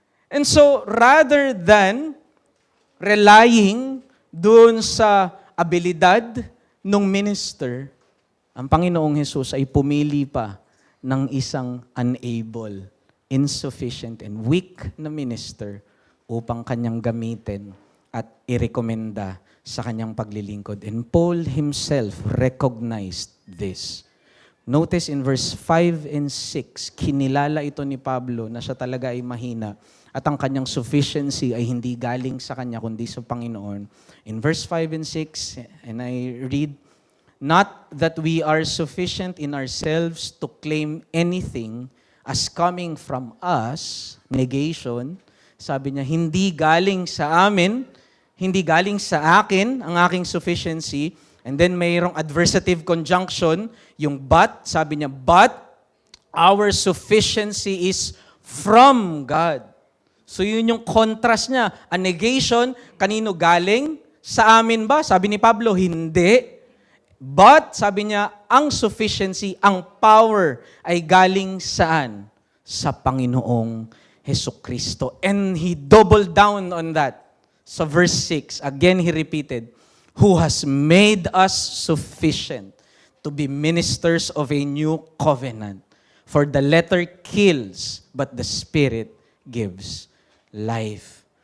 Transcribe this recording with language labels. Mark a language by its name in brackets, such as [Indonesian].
[Filipino] And so, rather than relying doon sa abilidad ng minister, ang Panginoong Hesus ay pumili pa ng isang [English] unable, insufficient, and weak [Filipino] na minister upang kanyang gamitin at irekomenda sa kanyang paglilingkod. [English] And Paul himself recognized this. Notice in verse 5 and 6, [Filipino] kinilala ito ni Pablo na siya talaga ay mahina at ang kanyang sufficiency ay hindi galing sa kanya kundi sa Panginoon. [English] In verse 5 and 6, and I read, "Not that we are sufficient in ourselves to claim anything as coming from us," negation, [Filipino] sabi niya, hindi galing sa amin, hindi galing sa akin ang aking sufficiency. [English] And then mayroong adversative conjunction, yung but, [Filipino] sabi niya, [English] but our sufficiency is from God. [Filipino] So yun yung contrast niya. A negation, kanino galing? Sa amin ba? Sabi ni Pablo, hindi. But, sabi niya, ang sufficiency, ang power ay galing saan? Sa Panginoong Hesukristo. [English] And he doubled down on that. So verse 6, again he repeated, who has made us sufficient to be ministers of a new covenant. For the letter kills, but the Spirit gives life.